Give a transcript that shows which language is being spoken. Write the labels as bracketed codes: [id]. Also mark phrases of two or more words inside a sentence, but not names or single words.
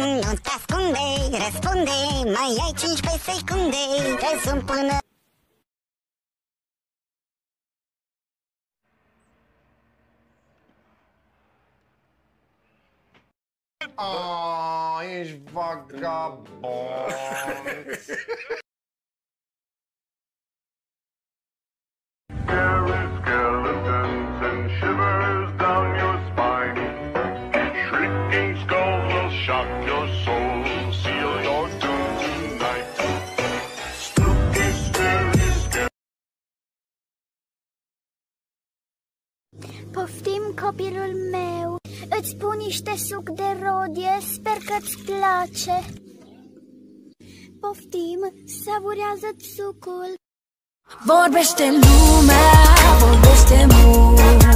[ro] Nu te ascunde, răspunde, mai ai 15 secunde. Te sun până... Ești vagabond. [en] Skeletons and shivers down your spine. Shrieking skulls will shock your soul, seal your doom tonight. Spooky, scary, scary. [ro] Poftim, copilul meu. Îți pun niște suc de rodie, sper că-ți place. Poftim, savurează-ți sucul. Vorbește lumea, vorbește mult.